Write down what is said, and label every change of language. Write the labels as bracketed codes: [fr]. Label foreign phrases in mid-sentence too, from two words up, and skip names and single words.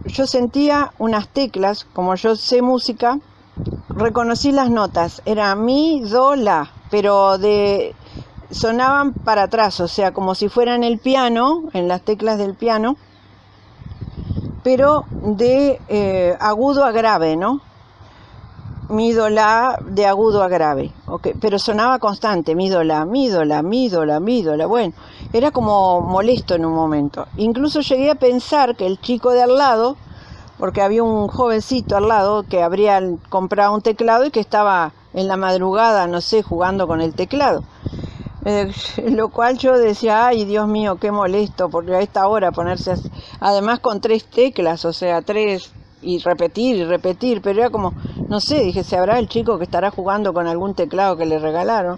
[es] Yo sentía unas teclas, como yo sé música, reconocí las notas, era mi, do, la, pero sonaban para atrás, o sea, como si fueran el piano, en las teclas del piano, pero de agudo a grave, ¿no? Mi, do, la, de agudo a grave, okay, pero sonaba constante, mi, do, la, mi, do, la, mi, do, la, mi, do, la, bueno, era como molesto en un momento. Incluso llegué a pensar que el chico de al lado, porque había un jovencito al lado que habría comprado un teclado y que estaba en la madrugada, no sé, jugando con el teclado. Lo cual yo decía, ay, Dios mío, qué molesto, porque a esta hora ponerse así, además con 3 teclas, o sea, 3 y repetir, pero era como, no sé, dije, ¿se habrá el chico que estará jugando con algún teclado que le regalaron?